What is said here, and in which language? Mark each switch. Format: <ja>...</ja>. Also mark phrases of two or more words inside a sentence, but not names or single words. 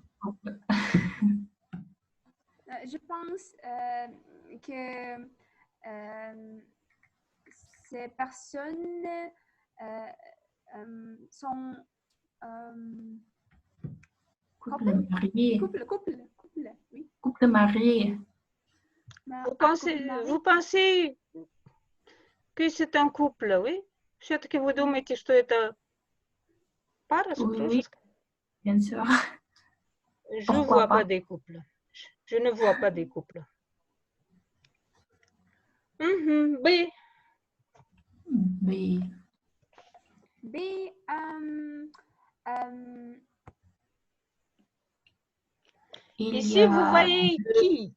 <fr>Je pense que ces personnes sont couple marié. Couple, oui. Couple marié. Vous pensez que c'est un couple, oui?</fr> <ru>Все-таки вы думаете, что это пара супружеская?</ru> <fr>Bien sûr. Je ne vois pas des couples. Je ne vois pas des couples. B. Ici, vous voyez qui?</fr>